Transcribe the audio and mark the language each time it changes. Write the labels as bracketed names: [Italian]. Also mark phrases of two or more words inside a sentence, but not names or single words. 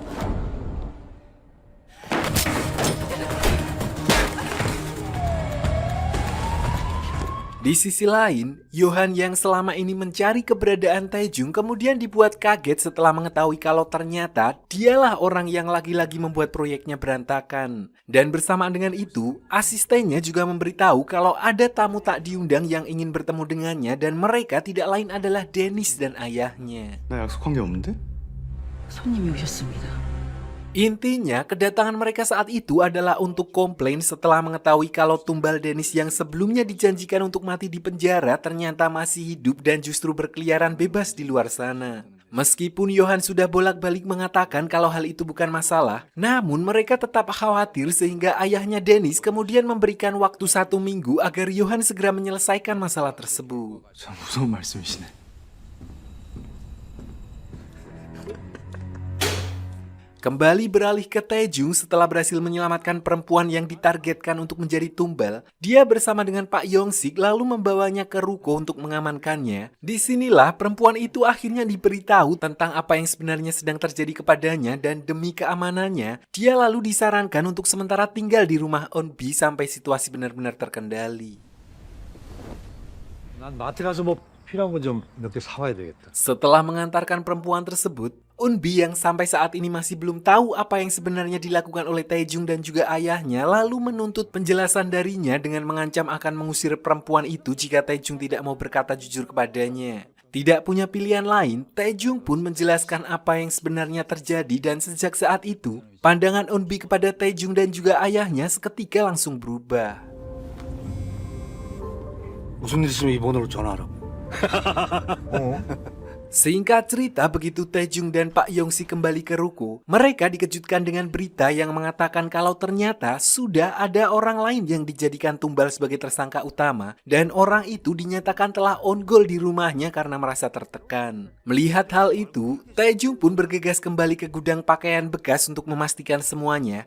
[Indonesian] Di sisi lain, Johan yang selama ini mencari keberadaan Taejung kemudian dibuat kaget setelah mengetahui kalau ternyata dialah orang yang lagi-lagi membuat proyeknya berantakan. Dan bersamaan dengan itu, asistennya juga memberitahu kalau ada tamu tak diundang yang ingin bertemu dengannya dan mereka tidak lain adalah Dennis dan ayahnya. [Korean] 나 약속한 게 없는데? 손님이 오셨습니다. [Indonesian] Intinya, kedatangan mereka saat itu adalah untuk komplain setelah mengetahui kalau tumbal Dennis yang sebelumnya dijanjikan untuk mati di penjara ternyata masih hidup dan justru berkeliaran bebas di luar sana. Meskipun Johan sudah bolak-balik mengatakan kalau hal itu bukan masalah, namun mereka tetap khawatir sehingga ayahnya Dennis kemudian memberikan waktu 1 minggu agar Johan segera menyelesaikan masalah tersebut. [Korean] 참 무서운 말씀이시네. [Indonesian] Kembali beralih ke Taejung setelah berhasil menyelamatkan perempuan yang ditargetkan untuk menjadi tumbal, dia bersama dengan Pak Yongsik lalu membawanya ke ruko untuk mengamankannya. Disinilah perempuan itu akhirnya diberitahu tentang apa yang sebenarnya sedang terjadi kepadanya dan demi keamanannya, dia lalu disarankan untuk sementara tinggal di rumah Onbi sampai situasi benar-benar terkendali. [Korean] 난 마트 가서 뭐 필요한 건 좀 몇 개 사와야 되겠다. [Indonesian] Setelah mengantarkan perempuan tersebut, Unbi yang sampai saat ini masih belum tahu apa yang sebenarnya dilakukan oleh Taejung dan juga ayahnya lalu menuntut penjelasan darinya dengan mengancam akan mengusir perempuan itu jika Taejung tidak mau berkata jujur kepadanya. Tidak punya pilihan lain, Taejung pun menjelaskan apa yang sebenarnya terjadi dan sejak saat itu, pandangan Unbi kepada Taejung dan juga ayahnya seketika langsung berubah. [Korean] 무슨 일 있으면 이 번호로 전화하라고. [Indonesian] Singkat cerita, begitu Taejung dan Pak Yongsi kembali ke ruko, mereka dikejutkan dengan berita yang mengatakan kalau ternyata sudah ada orang lain yang dijadikan tumbal sebagai tersangka utama dan orang itu dinyatakan telah on goal di rumahnya karena merasa tertekan. Melihat hal itu, Taejung pun bergegas kembali ke gudang pakaian bekas untuk memastikan semuanya.